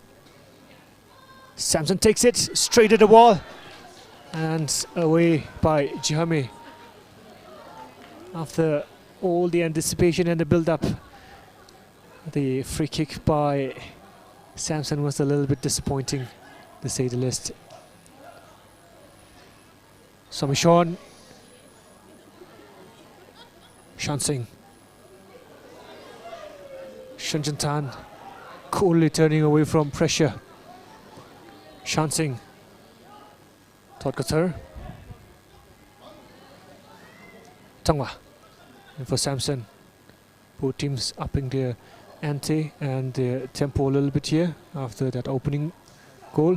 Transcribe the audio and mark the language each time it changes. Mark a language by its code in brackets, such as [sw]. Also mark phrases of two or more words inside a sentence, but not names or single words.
[en] Samson takes it straight at the wall and away by Jihame. After all the anticipation and the build-up, the free kick by Samson was a little bit disappointing, to say the least. Somishon. Shan Singh. Shunjantan coolly turning away from pressure. Shan Singh Todkathur. Tangwa. And for Samson. Both teams upping their ante and their tempo a little bit here after that opening goal.